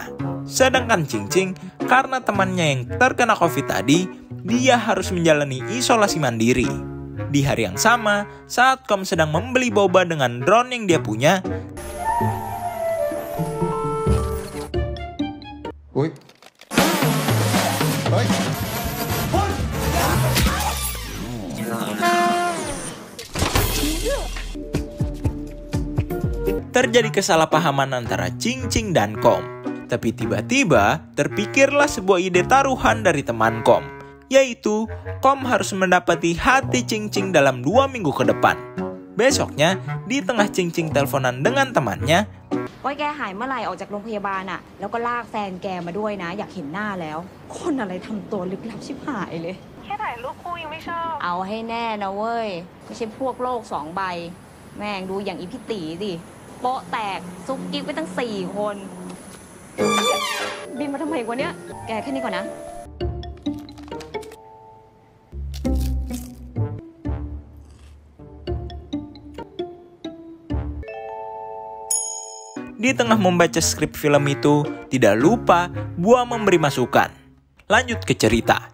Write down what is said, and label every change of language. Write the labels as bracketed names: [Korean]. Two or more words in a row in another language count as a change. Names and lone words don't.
[Indonesian] Sedangkan Cing Cing, karena temannya yang terkena COVID tadi, dia harus menjalani isolasi mandiri. Di hari yang sama, saat Kom sedang membeli boba dengan drone yang dia punya, [Thai] อุ๊ยเฮ้ย [Indonesian] Terjadi kesalahpahaman antara Cing Cing dan Kom. Tapi tiba-tiba terpikirlah sebuah ide taruhan dari teman Kom, yaitu Kom harus mendapati hati Cing Cing dalam 2 minggu ke depan. Besoknya, di tengah Cing Cing teleponan dengan temannya, [Thai] ว่าแกหายเมื่อไหร่ออกจากโรงพยาบาลอะแล้วก็ลากแฟนแกมาด้วยนะอยากเห็นหน้าแล้วคนอะไรทำตัวลึกลับชิบหายเลยแค่ถ่ายรูปคู่ยังไม่ชอบเอาให้แน่นะเว้ยไม่ใช่พวกโลก2 ใบแม่งดูอย่างอีพี่ตีดิโป๊ะแตกซุกกิ๊กไปตั้ง4 คนบินมาทำไมวะเนี้ยแกแค่นี้ก่อนนะ [Indonesian] Di tengah membaca skrip film itu, tidak lupa Bua memberi masukan. Lanjut ke cerita.